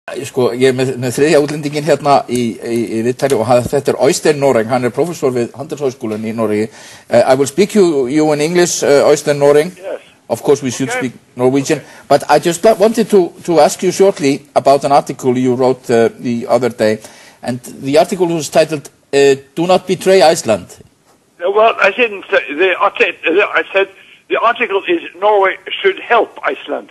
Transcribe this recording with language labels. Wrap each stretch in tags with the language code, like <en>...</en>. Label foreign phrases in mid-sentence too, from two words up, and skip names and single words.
<is>Sko, ég er með þriðja útlendingin hérna í viðtali og þetta er Øystein Noreng, hann er professor við Handelshøjskolen í Noregi.</is> <en>I will speak you in English, Øystein Noreng. Yes. Of course we should speak Norwegian, but I just wanted to ask you shortly about an article you wrote the other day, and the article was titled "Do Not Betray Iceland." Well, I didn't say, I said the article is Norway should help Iceland.</en>